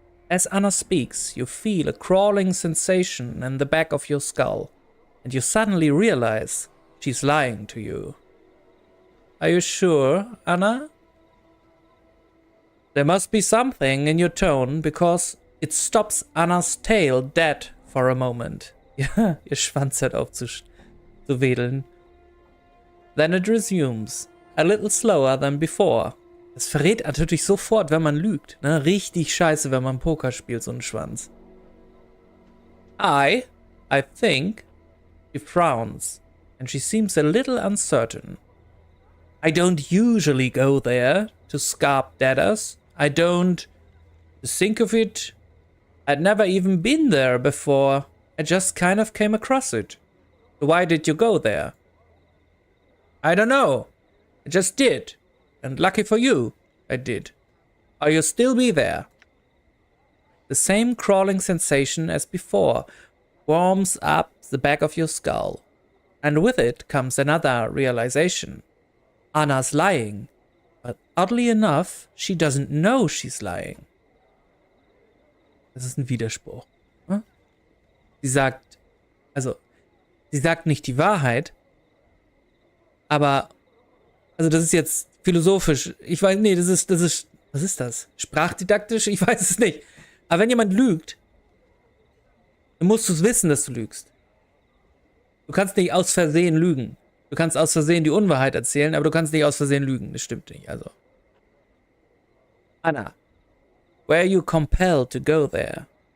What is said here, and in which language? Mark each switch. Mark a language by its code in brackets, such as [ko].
[en] As Annah speaks, you feel a crawling sensation in the back of your skull, and you suddenly realize she's lying to you. Are you sure, Annah? There must be something in your tone, because it stops Annah's tail dead for a moment. [de] Ja, ihr Schwanz hört auf zu wedeln. [en] Then it resumes, a little slower than before. [de] Das verrät natürlich sofort, wenn man lügt. Ne? Richtig scheiße, wenn man Poker spielt, so ein Schwanz. [en] I think, she frowns, and she seems a little uncertain. I don't usually go there to scarp deaders. I don't think of it. I'd never even been there before. I just kind of came across it. Why did you go there? I don't know. I just did. And lucky for you, I did. Or you'll still be there. The same crawling sensation as before warms up the back of your skull. And with it comes another realization. Annah's lying. But oddly enough, she doesn't know she's lying. [de] Das ist ein Widerspruch. Hm? Sie sagt nicht die Wahrheit, aber, also das ist jetzt philosophisch, ich weiß, nee, das ist, was ist das? Sprachdidaktisch? Ich weiß es nicht. Aber wenn jemand lügt, dann musst du es wissen, dass du lügst. Du kannst nicht aus Versehen lügen. Du kannst aus Versehen die Unwahrheit erzählen, aber du kannst nicht aus Versehen lügen. Das stimmt nicht, also. [en] Annah, were you compelled to go there?